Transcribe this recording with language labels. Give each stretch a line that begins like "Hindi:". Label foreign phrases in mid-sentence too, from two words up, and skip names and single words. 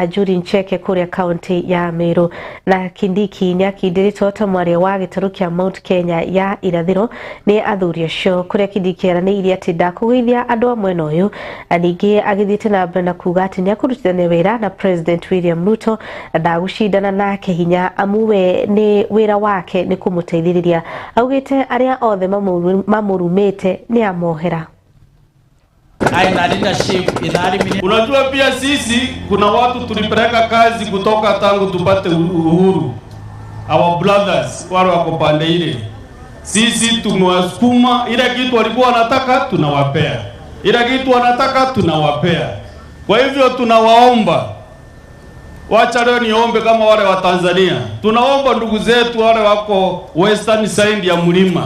Kikuyu: Njuri Ncheke kũrĩa kaunti ya Meru, na Kindiki nĩ akindĩrĩtwo ta mwaria wa gĩtarũ kĩa Mount Kenya ya irathĩro nĩ athuri acio, kũrĩa Kindiki eranĩire atĩ ndakũgeithia andũ a mwena ũyũ, na ningĩ agĩthiĩte na mbere na kuuga atĩ nĩ akũrutithania wĩra na President William Ruto na ndagũcindana nake hinya amu we nĩ wĩra wake nĩ kũmũteithĩrĩria. Augĩte arĩa othe mamurumete ni amohera.
Swahili: Unajua pia sisi kuna watu tulipeleka kazi kutoka tangu tupate uhuru.
English: Our brothers
Swahili: wale wako pande ile. Sisi tumewasukuma, ile kitu walikuwa wanataka tunawapea. Ile kitu wanataka tunawapea. Kwa hivyo tunawaomba Wacha leo niombe kama wale wa Tanzania. Tunaomba ndugu zetu wale wako
English: western side
Swahili: ya mlima.